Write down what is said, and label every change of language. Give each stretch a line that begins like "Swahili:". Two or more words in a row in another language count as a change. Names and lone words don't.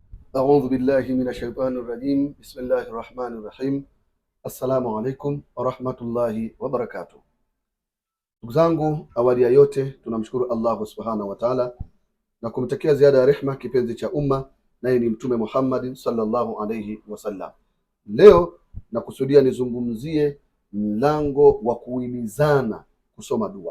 Arabic: أعوذ بالله من الشيطان الرجيم. بسم الله الرحمن الرحيم. السلام عليكم ورحمة الله وبركاته.
Swahili: Ndugu zangu, awali ya yote tunamshukuru
Arabic: الله سبحانه وتعالى
Swahili: na kumtakia ziada ya rehma kipenzi cha umma, naye ni Mtume Muhammad
Arabic: صلى الله عليه وسلم.
Swahili: Leo nakusudia nizungumzie mlango wa kuhimizana kusoma dua.